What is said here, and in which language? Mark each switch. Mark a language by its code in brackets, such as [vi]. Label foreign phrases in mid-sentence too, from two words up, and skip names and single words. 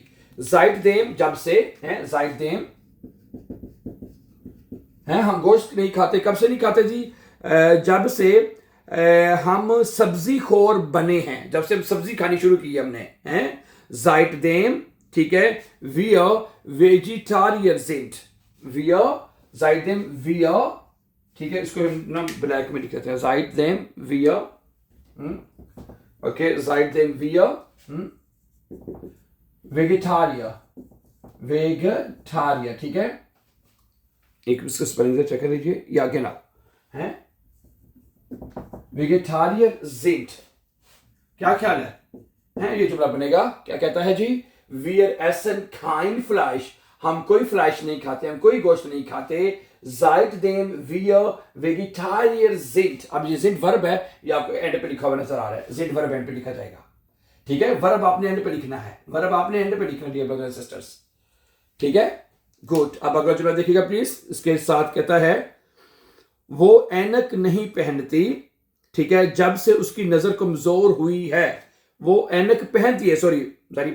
[hi] जाइट देम जब से है, जाइट देम है, हम गोश्त नहीं खाते। कब से नहीं खाते जी? जब से हम सब्जी खोर बने हैं, जब से हम सब्जी खानी शुरू की हमने, हैं, seitdem, ठीक है, [de] wir vegetarier sind, wir seitdem wir, [hi] ठीक है, इसको हम ना ब्लैक में लिख देते हैं, [de] seitdem wir, [hi] ओके, [de] seitdem wir [hi] वेजिटारियर, ठीक है, एक इसको स्पेलिंग से चेक कर लीजिए, या गिना है, [de] Vegetarier sind, [hi] क्या ख्याल है, ये जुमला बनेगा, क्या कहता है जी, [de] wir essen kein Fleisch, [hi] हम कोई फ्लैश नहीं खाते, हम कोई गोश्त नहीं खाते, [de] seitdem wir Vegetarier sind, [hi] अब ये sind वर्ब है, ये आपको एंड पे लिखा हुआ नजर आ रहा है, sind वर्ब एंड पे लिखा जाएगा, ठीक है, वर्ब आपने एंड पे लिखना है, वर्ब आपने एंड पे लिखना है [en] brothers and sisters, [hi] ठीक है, गुड। अब अगला जुमला देखिएगा प्लीज, इसके साथ कहता है वो ऐनक नहीं पहनती, ठीक है, जब से उसकी नजर कमजोर हुई है, वो ऐनक पहनती है, सॉरी सारी